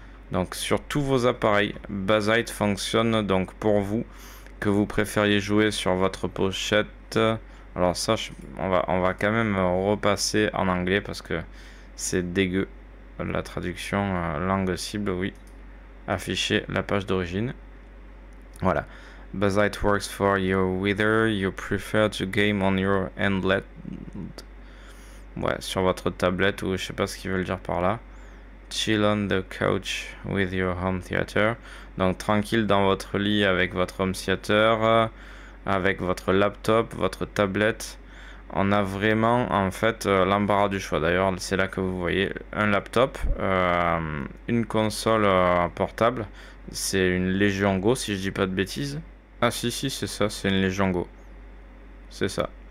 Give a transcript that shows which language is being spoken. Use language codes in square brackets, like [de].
[fr] Donc, sur tous vos appareils, Bazzite fonctionne donc pour vous, que vous préfériez jouer sur votre pochette. Alors ça, on va quand même repasser en anglais parce que c'est dégueu. La traduction langue cible, oui. Afficher la page d'origine. Voilà. [en] Bazzite works for you whether you prefer to game on your handheld. [fr] Ouais, sur votre tablette ou je sais pas ce qu'ils veulent dire par là. [en] Chill on the couch with your home theater. [fr] Donc tranquille dans votre lit avec votre home theater, avec votre laptop, votre tablette. On a vraiment en fait l'embarras du choix. D'ailleurs, c'est là que vous voyez un laptop, une console portable. C'est une Legion Go si je dis pas de bêtises. Ah si c'est ça, c'est une Legion Go. C'est ça.